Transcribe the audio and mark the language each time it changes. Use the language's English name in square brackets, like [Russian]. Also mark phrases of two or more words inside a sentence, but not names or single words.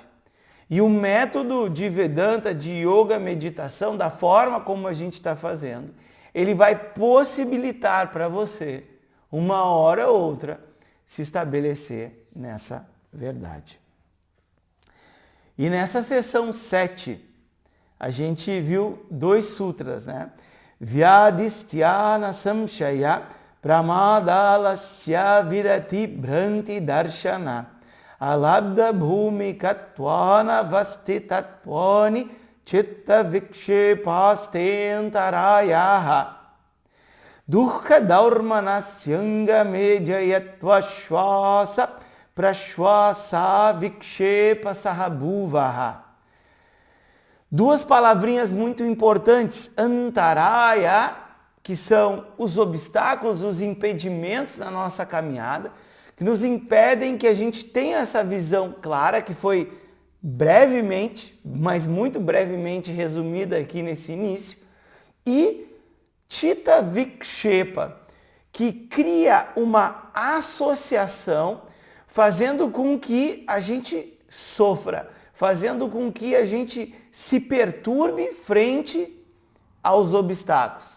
[Portuguese] E o método de Vedanta, de yoga, meditação, da forma como a gente está fazendo, ele vai possibilitar para você, uma hora ou outra, se estabelecer nessa verdade. E nessa sessão 7, a gente viu 2 sutras, né? [Sanskrit] व्याधिस्त्यान संशय प्रमादालस्य अविरति भ्रान्ति दर्शन अलब्ध भूमिकत्व अनवस्थितत्वानि चित्त विक्षेपास्तेऽन्तरायाः दुःख दौर्मनस्याङ्ग मेजयत्व श्वास प्रश्वास विक्षेप सहभुवः. [Portuguese] 2 palavrinhas muito importantes, antaraya, que são os obstáculos, os impedimentos na nossa caminhada, que nos impedem que a gente tenha essa visão clara, que foi brevemente, mas muito brevemente resumida aqui nesse início, e [Sanskrit] चित्त विक्षेप, [Portuguese] que cria uma associação fazendo com que a gente sofra, fazendo com que a gente se perturbe frente aos obstáculos.